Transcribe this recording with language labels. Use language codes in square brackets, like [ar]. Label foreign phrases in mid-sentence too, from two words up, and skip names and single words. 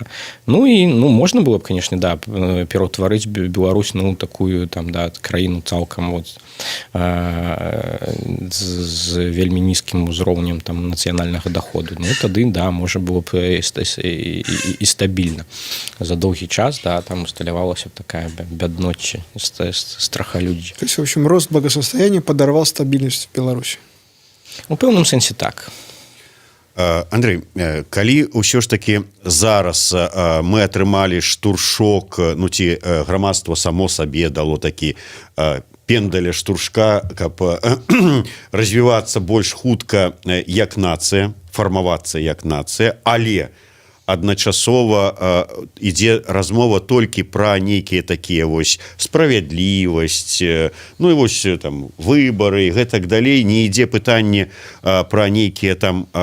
[be] І можна было б, конечно, да, пераўтварыць Беларусь такую там, да, краіну цалкам вот з вельмі нізкім узроўнем там нацыянальнага доходу. Тады, да, можа было б і стабільна. За доўгі час, да, там усталявалася такая бядночча, страхалюддзе. [ru] То есть, в общем, рост благосостояния подорвал стабильность в Беларуси? [be] У пэўным сэнсе так. Андрей, калі ўсё ж таки зараз мы атрымалі штуршок, ці грамадства само сабе дало такі пендаля штуршка, каб развівацца больш хутка як нацыя, фармавацца як нацыя, але адначасова ідзе размова толькі пра нейкія такія вось справядлівасць, і вось там выбары і гэтак далей, не ідзе пытанне пра нейкія там